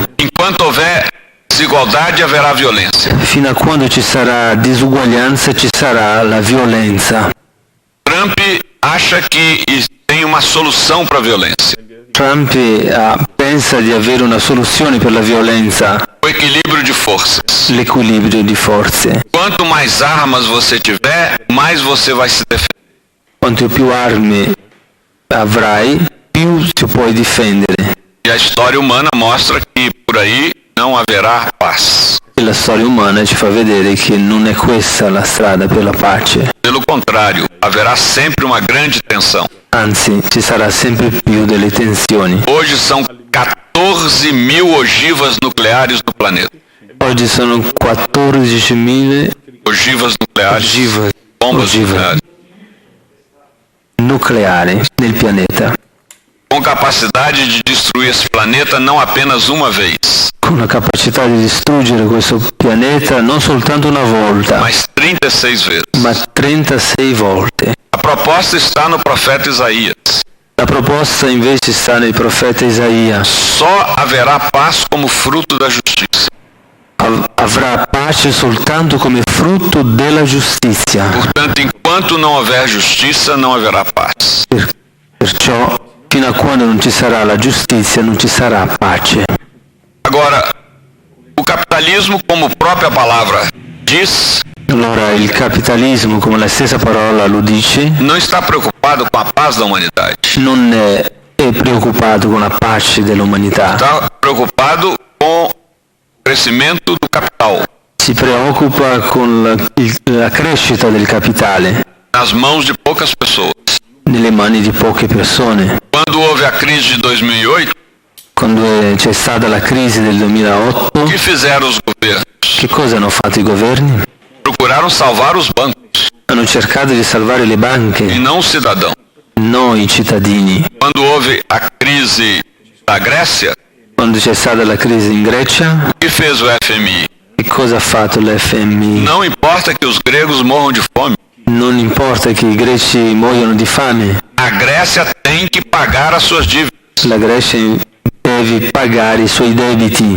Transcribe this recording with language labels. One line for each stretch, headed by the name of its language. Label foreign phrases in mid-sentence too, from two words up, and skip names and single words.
Portuguese: Enquanto houver desigualdade, haverá violência.
Italian: Fino a quando ci sarà disuguaglianza ci sarà la violenza.
Portuguese: Trump acha que tem uma solução para a violência.
Italian: Trump pensa di avere una soluzione per la violenza,
Portuguese: O equilíbrio de forças.
Italian: l'equilibrio di forze.
Portuguese: Quanto mais armas você tiver, mais você vai se defender.
Italian: Quanto più armi avrai, più ti puoi difendere.
Portuguese: E a história humana mostra que por aí não haverá paz.
Italian: E la storia umana ci fa vedere che non è questa la strada per la pace.
Portuguese: Pelo contrário, haverá sempre uma grande tensão.
Italian: Anzi, ci sarà sempre più delle tensioni.
Portuguese: Hoje são 14 mil ogivas nucleares no planeta.
Italian: Oggi sono 14.000
Portuguese: Ogivas nucleares.
Italian: ogive
Portuguese: Bombas nucleares.
Italian: nucleari nel pianeta,
Portuguese: Com capacidade de destruir esse planeta não apenas uma vez,
Italian: con la capacità di distruggere questo pianeta non soltanto una volta,
Portuguese: mas 36 vezes.
Italian: ma 36 volte.
Portuguese: A proposta está no profeta Isaías.
Italian: La proposta invece sta nel profeta Isaia.
Portuguese: Só haverá paz como fruto da justiça.
Italian: Avrà pace soltanto come frutto della giustizia.
Portuguese: Portanto, enquanto não houver justiça, não haverá paz.
Italian: Perciò, fino a quando non ci sarà la giustizia, non ci sarà pace.
Portuguese: Agora, o capitalismo, como a própria palavra diz,
Italian: Allora il capitalismo, come la stessa parola lo dice,
Portuguese: não está preocupado com a paz da humanidade.
Italian: non è preoccupato con la pace dell'umanità.
Portuguese: Está preocupado com o crescimento do capital
Italian: Si preoccupa con la crescita del capitale
Portuguese: nas mãos de poucas pessoas.
Italian: nelle mani di poche persone.
Portuguese: Quando houve a crise de 2008,
Italian: Quando c'è stata la crisi del 2008,
Portuguese: o que fizeram os governos?
Italian: che cosa hanno fatto i governi?
Portuguese: Procuraram salvar os bancos
Italian: Hanno cercato di salvare le
Portuguese: e
Italian: banche,
Portuguese: não o cidadão.
Italian: non i cittadini.
Portuguese: Quando houve a crise da Grécia,
Italian: Quando c'è stata la crisi in Grecia,
Portuguese: o que fez o FMI?
Italian: che cosa ha fatto l'FMI?
Portuguese: Não importa que os gregos morram de fome.
Italian: Non importa che i greci muoiono di fame,
Portuguese: A Grécia tem que pagar as suas dívidas.
Italian: la Grecia deve pagare i suoi debiti.